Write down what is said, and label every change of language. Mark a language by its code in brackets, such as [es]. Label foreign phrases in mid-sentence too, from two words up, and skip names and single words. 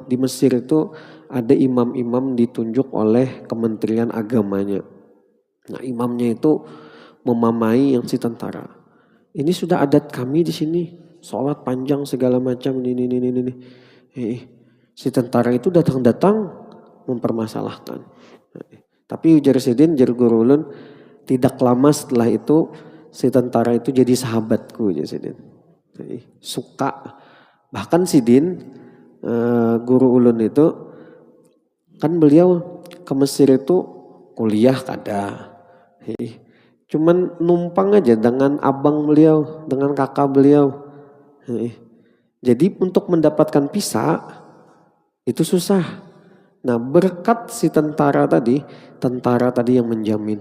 [id] Di Mesir itu ada imam-imam ditunjuk oleh Kementerian Agamanya. Nah imamnya itu memamai yang si tentara. Ini sudah adat kami di sini. Sholat panjang segala macam ini. Si tentara itu datang mempermasalahkan. Tapi [bjn] ujar Sidin, ujar guru ulun, [id] tidak lama setelah itu si tentara itu jadi sahabatku [bjn] ujar Sidin. [id] Suka. Bahkan Sidin, guru ulun itu, kan beliau ke Mesir itu kuliah kada. Cuman numpang aja dengan abang beliau, dengan kakak beliau. Jadi untuk mendapatkan visa itu susah. Nah berkat si tentara tadi yang menjamin.